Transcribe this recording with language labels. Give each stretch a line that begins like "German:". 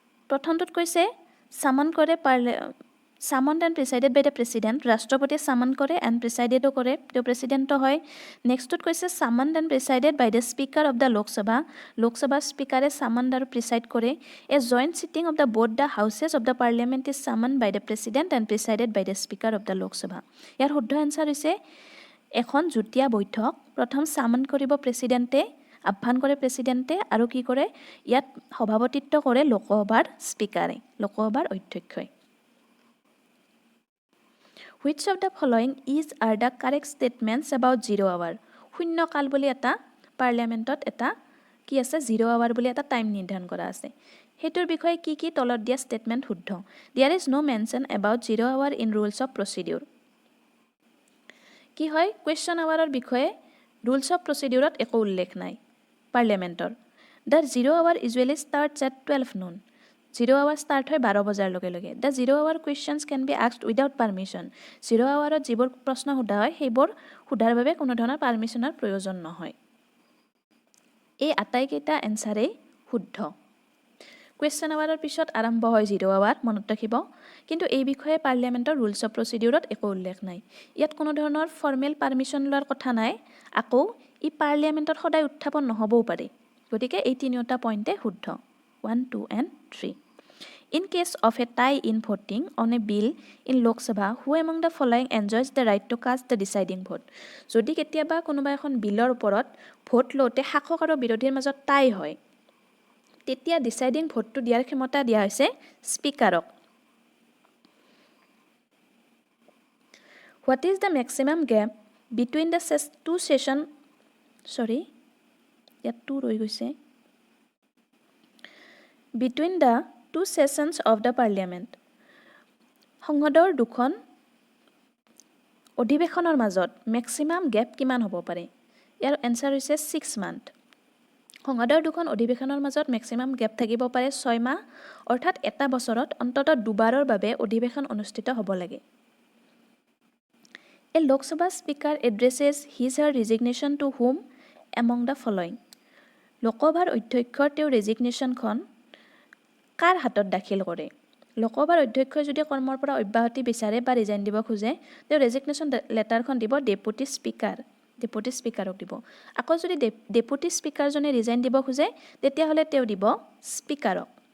Assamese: প্ৰথমটোত কৈছে সামন কৰে
English: summoned and presided by the president,
Assamese: ৰাষ্ট্ৰপতিয়ে সামন কৰে
English: and presided
Assamese: কৰে, তেওঁ প্ৰেসিডেন্ট হয়। নেক্সটত কৈছে
English: summoned and presided by the speaker of the Lok Sabha,
Assamese: Lok Sabha স্পিকাৰে summoned আৰু preside কৰে।
English: A joint sitting of the both the houses of the parliament is summoned by the president and presided by the speaker of the Lok Sabha।
Assamese: ইয়াৰ শুদ্ধ answer হৈছে এখন যুটীয়া বৈঠক প্ৰথম সামন কৰিব প্ৰেসিডেন্টে, আহ্বান কৰে প্ৰেসিডেন্টে আৰু কি কৰে ইয়াত সভাপতিত্ব কৰে লোকসভাৰ স্পিকাৰে, লোকসভাৰ অধ্যক্ষই।
English: Which of the following are the correct statements about 0 hour?
Assamese: শূন্যকাল বুলি এটা পাৰ্লিয়ামেণ্টত এটা কি আছে 0 hour বুলি এটা টাইম নিৰ্ধাৰণ কৰা আছে। হেতুৰ বিষয়ে কি তলত দিয়া ষ্টেটমেণ্ট শুদ্ধ?
English: There is no mention about 0 hour in rules of procedure.
Assamese: কি হয় কুৱেশ্যন আৱাৰৰ বিষয়ে rules of procedure একো উল্লেখ নাই পাৰ্লিয়ামেণ্টৰ।
English: The 0 hour usually starts at 12 noon.
Assamese: 0 hour start হয় 12 বজাৰ লগে লগে।
English: The 0 hour questions can be asked without permission.
Assamese: 0 hourত যিবোৰ প্ৰশ্ন সোধা হয় সেইবোৰ সোধাৰ বাবে কোনো ধৰণৰ পাৰমিশনৰ প্ৰয়োজন নহয়। এই আটাইকেইটা এনসাৰেই শুদ্ধ। কুৱেশ্যন আৱাৰৰ পিছত আৰম্ভ হয় 0 hour, মনত ৰাখিব। কিন্তু এই বিষয়ে পাৰ্লিয়ামেণ্টৰ ৰুলছ অফ প্ৰচিডিউৰত একো উল্লেখ নাই। ইয়াত কোনো ধৰণৰ ফৰ্মেল পাৰমিশন লোৱাৰ কথা নাই। আকৌ ই পাৰ্লিয়ামেণ্টত সদায় উত্থাপন নহবও পাৰে। গতিকে এই তিনিটা পইণ্টে শুদ্ধ 1, 2 and 3.
English: In case of a tie in voting on a bill in Lok Sabha, who among the following enjoys the right to cast the deciding vote?
Assamese: যদি কেতিয়াবা কোনোবা এখন বিলৰ ওপৰত ভোট লওঁতে শাসক আৰু বিৰোধীৰ মাজত টাই হয় তেতিয়া ডিসাইডিং ভোটটো দিয়াৰ ক্ষমতা দিয়া হৈছে স্পিকাৰক।
English: What is the maximum gap between the two session
Assamese: ইয়াত 2 ৰৈ গৈছে
English: between the two sessions of the parliament?
Assamese: সংসদৰ দুখন অধিৱেশনৰ মাজত ম্যাক্সিমাম গ্যাপ কিমান হ'ব পাৰে? ইয়াৰ এনসাৰ হৈছে 6 month। সংসদৰ দুখন অধিৱেশনৰ মাজত ম্যাক্সিমাম গ্যাপ থাকিব পাৰে 6 মাহ, অৰ্থাৎ এটা বছৰত অন্ততঃ দুবাৰৰ বাবে অধিৱেশন অনুষ্ঠিত হ'ব লাগে।
English: A Lok Sabha speaker addresses his/her resignation to whom among the following?
Assamese: লোকসভাৰ অধ্যক্ষৰ তেওঁ ৰেজিগনেশ্যনখন কাৰ হাতত দাখিল কৰে? লোকসভাৰ অধ্যক্ষই যদি কৰ্মৰ পৰা অব্যাহতি বিচাৰে বা ৰিজাইন দিব খোজে তেওঁ ৰেজিগনেশ্যন লেটাৰখন দিব ডেপুটি স্পিকাৰক দিব। আকৌ যদি ডেপুটি স্পিকাৰজনে ৰিজাইন দিব খোজে তেতিয়াহ'লে তেওঁ দিব স্পিকাৰক।